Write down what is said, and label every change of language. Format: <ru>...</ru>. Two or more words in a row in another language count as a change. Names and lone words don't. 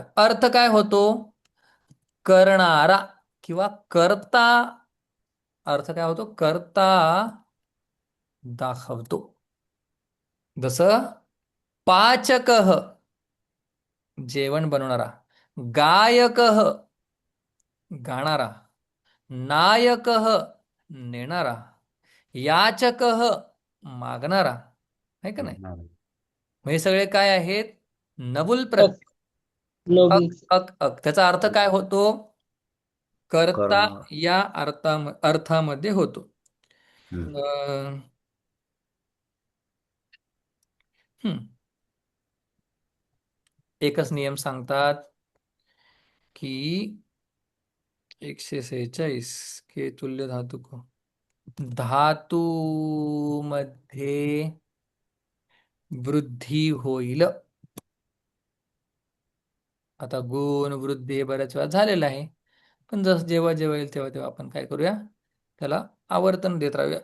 <mr>अर्थ काय होतो? करणारा किंवा कर्ता. अर्थ काय होतो? कर्ता दाखवतो. जसं पाचकः जेवण बनवणारा, गायकः गाणारा, नायकः नेणारा, याचकः मागणारा. आहे का नाही? मग हे सगळे काय आहेत? नवुल अक प्रत्यय. अक नवुल अक अक त्याचा अर्थ काय होतो? कर्ता कर्ण. या अर्थामध्ये होतो. हम्म. अं, हम्म. एकच नियम सांगतात की 146</mr> <hi>के तुल्य धातु को</hi> <mr>धातू मध्ये वृद्धी होईल. आता गुण वृद्धी हे बऱ्याच वेळा झालेलं आहे, पण जस जेव्हा जेव्हा येईल तेव्हा तेव्हा आपण काय करूया, त्याला आवर्तन देत राहूया.</mr>